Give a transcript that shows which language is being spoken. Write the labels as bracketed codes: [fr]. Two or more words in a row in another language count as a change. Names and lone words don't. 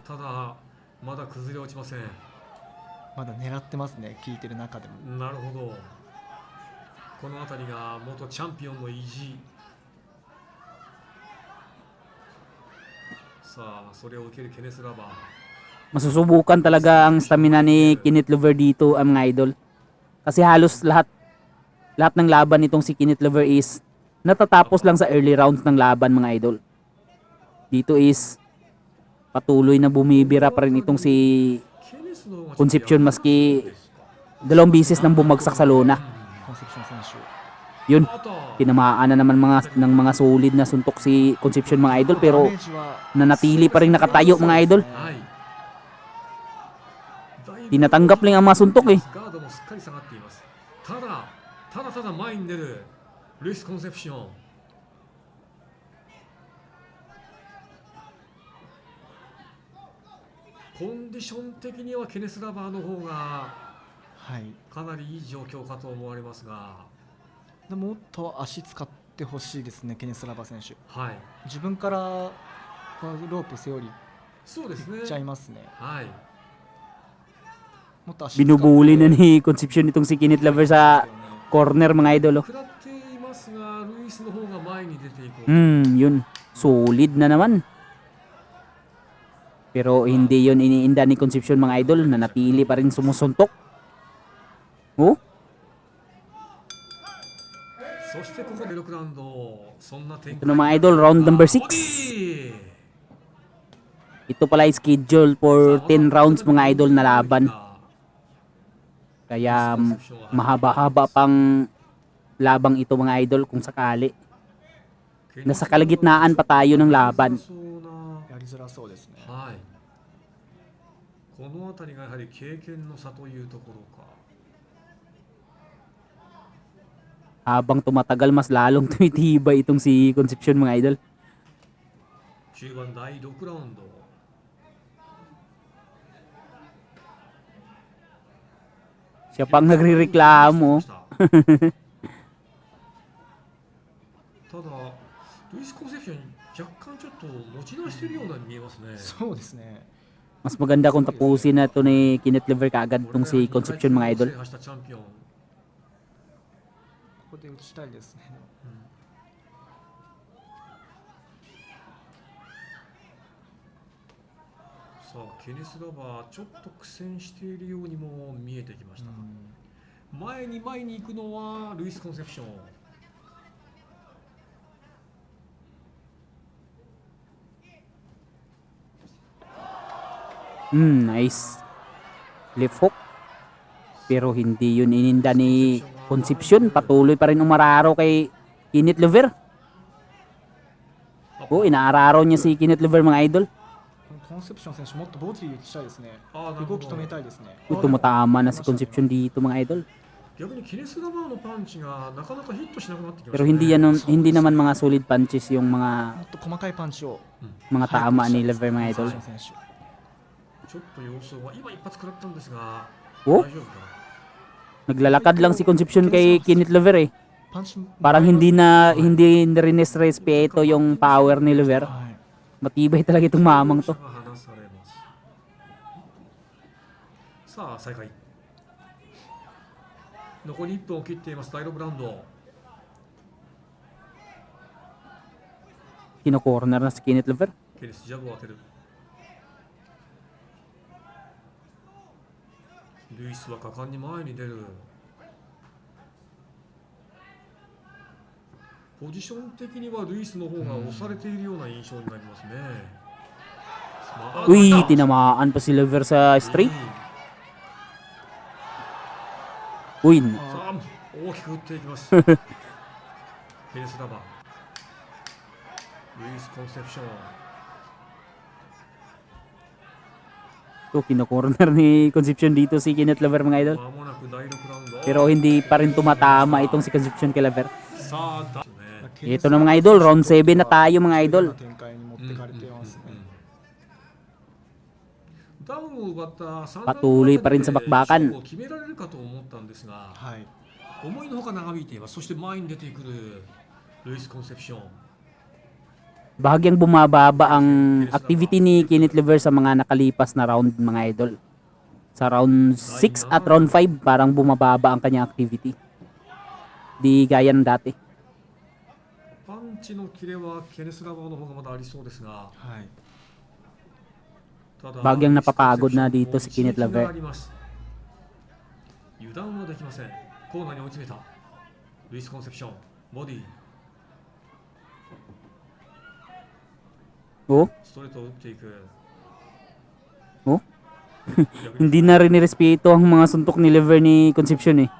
[ja] ただまだ崩れ落ちません。まだ狙ってますね、聞いてる中でも。なるほど。この辺りが元チャンピオンの意地。さあ、それを受けるケネスラバー。 [tl] Masusubukan talaga ang stamina ni Kenneth Lover dito ang mga idol. Kasi halos lahat ng laban nitong si Kenneth Lover is natatapos lang sa [en] early rounds [tl] ng laban mga idol. Dito is patuloy na bumibira pa rin itong si Concepcion maski dalawang bisis nang bumagsak sa lona. [ja] コンセプション選手。 [tl] Yun, tinamaan na naman ng mga solid na suntok si Concepcion mga idol pero [ja] ダメージは [tl] nanatili pa rin nakatayo mga idol. [ja] はい。 [tl] Tinatanggap lang ang mga suntok eh. [ja] ガードもすっかり下がっています。ただ前に出るルイス・コンセプション。コンディション的にはケネス・ラバーの方がはい。かなりいい状況かと思われますが、でももっと足使ってほしいですね、ケネス・ラバー選手。はい、自分からこのロープ背負りそうですねいっちゃいますね。はい。もっと足使って [tl] Binubuli na ni Concepcion itong si Kenneth Lover sa corner mga idol. [ja] 食らっていますが、ルイスの方が前に出ていこう。 [tl] Yun. Solid na naman. Pero hindi yun iniinda ni Concepcion mga idol. Nanatili pa rin sumusuntok. Oh? [ja] そしてここで6ラウンド、そんな展 [tl] Ito na mga idol, [en] round number [tl] 6. Ito pala ay [en] schedule for 10 rounds [tl] mga idol na laban. Kaya mahaba-haba pang labang ito mga idol kung sakali. Nasa kalagitnaan pa tayo ng laban. [ja] やりづらそうですね。はい。この辺りがやはり経験の差というところか。 [tl] Habang tumatagal mas lalong tumitibay itong si Concepcion mga idol. [ja] 中盤第6ラウンド。 [tl] Siya pang nagrereklamo. [ja] ただ、ルイス・コンセプション若干ちょっと持ち直しているようなに見えますね。そうですね。 [tl] Mas maganda kung tapusin na ito ni Kenneth Lover kaagad itong si Concepcion mga idol. [ja] 制覇したチャンピオン。ここで打ちたいですね。さあ、ケネス・ラバーちょっと苦戦しているようにも見えてきました。前に行くのはルイス・コンセプション。 [en] Nice. Left hook. [tl] Pero hindi yun ininda ni Concepcion. Patuloy pa rin umararo kay Kenneth Lover. Oh, inaararo niya si Kenneth Lover mga idol. [ja] コンセプション選手もっとボディ打ちたいですね。あーなるほど動き止めたいですね。 [tl] Tumatama na si Concepcion dito mga idol. [ja] 逆にケネス・ラバーのパンチがなかなかヒットしなくなってきましたね。 [tl] Pero hindi naman mga [en] solid punches [tl] yung mga [ja] もっと細かいパンチを [tl] tama ni Lover mga idol. [ja] 選手。ちょっと様子は今一発食らったんですが、 Oh, 大丈夫か [tl] naglalakad lang si Concepcion kay Kenneth Lover eh. [ja] パンチ [tl] Parang hindi respeto yung power ni Lover. [ja] はい [tl] Matibay talaga itong mamang to. [ja] が離されますさあ再開残り1分を切っています第6ラウンド [tl] Kino-corner na si Kenneth Lover. [ja] ケネスジャブを当てるルイスは果敢に前に出るポジション的にはルイスの方が押されているような印象になりますね、 [tl] Uy, tinamaan pa si Lover sa straight. Uy, [ja] さあ大きく打っていきますケネスラバールイスコンセプション [tl] to kino-corner ni Concepcion dito si Kenneth Lover mga idol. [ja] まもなく第6ラウンド [tl] Pero hindi pa rin tumatama itong si Concepcion kay Lover. [ja] さあだね [tl] Ito na mga idol, round 7 na tayo mga idol. [ja] 展開に持ってかれてますね、ダウンを奪った3 [tl] Patuloy pa rin sa bakbakan. [ja] 勝負を決められるかと思ったんですがはい思いのほか長引いていますそして前に出てくるルイス・コンセプション [tl] Bahagyang bumababa ang activity ni Kenneth Lover sa mga nakalipas na round mga idol. Sa round 6 at round 5 parang bumababa ang kanyang activity. Di gaya ng dati. [ja] パンチのキレはケネスラバーの方がまだありそうですがはいただ [tl] Bahagyang napapagod na dito si Kenneth Lover. [ja] 油断はできませんコーナーに追い詰めたルイス・コンセプションボディ Oh, ストレートを打っていく oh. [tl] Hindi na rin nirespeto ang mga suntok ni Lover ni Concepcion eh.